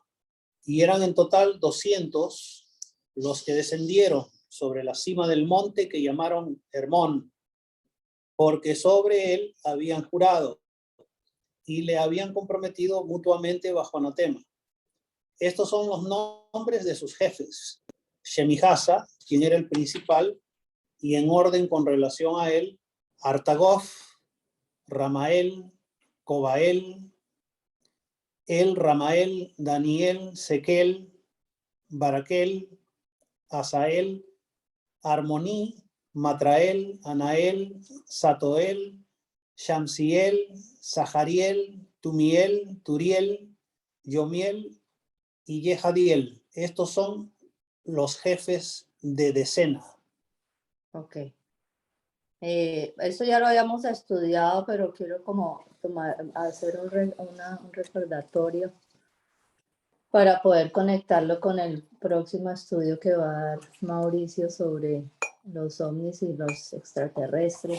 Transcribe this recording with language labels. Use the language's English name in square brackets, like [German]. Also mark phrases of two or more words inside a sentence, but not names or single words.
[Spanish] Y eran en total 200 los que descendieron sobre la cima del monte que llamaron Hermón, porque sobre él habían jurado y le habían comprometido mutuamente bajo anatema. Estos son los nombres de sus jefes. Shemijasa, quien era el principal, y en orden con relación a él, Artagof, Ramael, Cobael, Ramael, Daniel, Sequel, Baraquel, Asael, Armoní, Matrael, Anael, Satoel, Shamsiel, Sahariel, Tumiel, Turiel, Yomiel y Yehadiel. Estos son los jefes de decena. Ok. Esto ya lo habíamos estudiado, pero quiero como hacer un recordatorio para poder conectarlo con el próximo estudio que va a dar Mauricio sobre los ovnis y los extraterrestres.